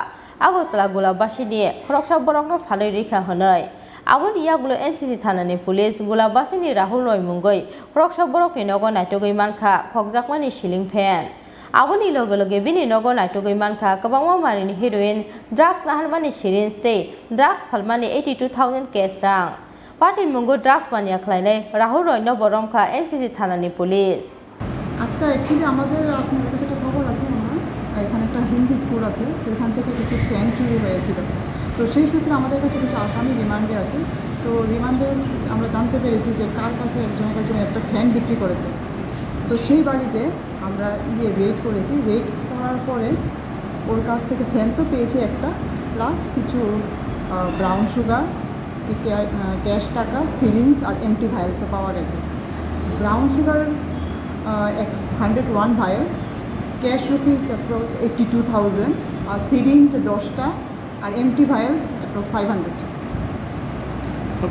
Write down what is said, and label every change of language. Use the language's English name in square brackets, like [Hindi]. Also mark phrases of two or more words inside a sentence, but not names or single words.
[Kok Borok] Agotala Gulabasini khoroksa borokno phalai rikha honai Aboni yagulo NCC thanani police Gulabasini Heroin mungoi khoroksa borokni nogo naitogoi mankha Khorang Syringe fan Aboni loge bini nogo naitogoi mankha Kwbangma Marini Heroin drugs Naharmani Syringe tei drugs phalmani 82,000 cash rang party mungo drugs banya khlainai Heroin no boromkha NCC thanani police [Bangla] আজকে অ্যাকচুয়ালি আমাদের আপনার কাছে একটা খবর আছে মনে হয় এখানে একটা হিন্দি স্কুল আছে তো এখান থেকে কিছু ফ্যান চুরি হয়েছিল তো সেই সূত্রে আমাদের কাছে কিছু আসামি রিমান্ডে আছে তো রিমান্ডে আমরা জানতে পেরেছি যে কার কাছে একজনের কাছে একটা ফ্যান বিক্রি করেছে তো সেই বাড়িতে আমরা গিয়ে রেড করেছি রেড করার পরে ওর কাছ থেকে ফ্যান তো পেয়েছি একটা প্লাস কিছু [English] brown sugar [Bangla] ক্যাশ টাকা সিরিঞ্জ আর [English] empty vials [Bangla] পাওয়া গেছে [English] brown sugar 101 vials, cash rupees approx 82,000, [Bangla] syringe 10টা আর [English] empty vials approx 500